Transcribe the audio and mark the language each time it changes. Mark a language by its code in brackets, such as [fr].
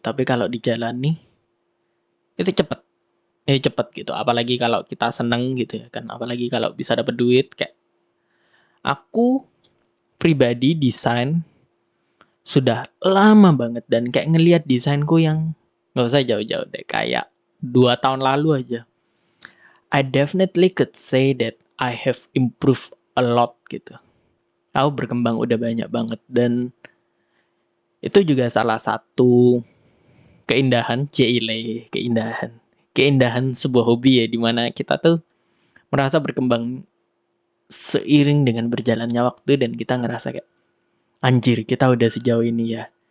[id] Tapi kalau dijalani itu cepet. Cepet gitu. Apalagi kalau kita seneng gitu ya kan. Apalagi kalau bisa dapet duit. Kayak aku pribadi desain sudah lama banget. Dan kayak ngelihat desainku yang gak usah jauh-jauh deh. Kayak 2 tahun lalu aja. [en] I definitely could say that I have improved a lot [id] gitu. Aku berkembang udah banyak banget. Dan itu juga salah satu keindahan, Cile, keindahan. Keindahan sebuah hobi ya, dimana kita tuh merasa berkembang seiring dengan berjalannya waktu dan kita ngerasa kayak, anjir kita udah sejauh ini ya.